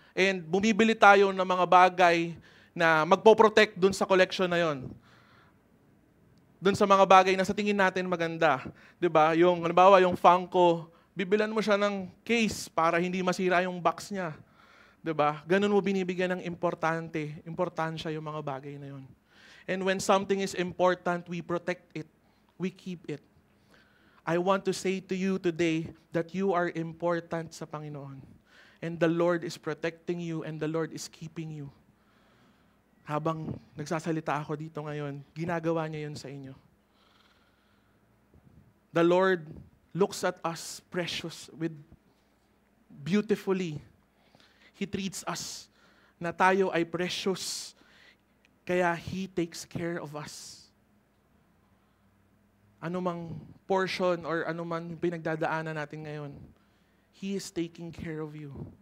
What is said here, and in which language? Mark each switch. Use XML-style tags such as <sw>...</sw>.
<tl>And bumibili tayo ng mga bagay na magpo-protect dun sa collection na yon. Dun sa mga bagay na sa tingin natin maganda. 'Di ba? Yung, halimbawa, yung Funko, bibilan mo siya ng case para hindi masira yung box niya. 'Di ba? Ganun mo binibigyan ng importansya yung mga bagay na yon.</tl> <en>And when something is important, we protect it. We keep it. I want to say to you today that you are important</en> <tl>sa Panginoon.</tl> <en>And the Lord is protecting you and the Lord is keeping you.</en> <tl>Habang nagsasalita ako dito ngayon, ginagawa niya yun sa inyo.</tl> <en>The Lord looks at us precious with beautifully. He treats us</en> <tl>na tayo ay precious.</tl> <en>Kaya He takes care of us.</en> <tl>Anumang portion or anumang pinagdadaanan natin ngayon,</tl> <en>He is taking care of you.</en>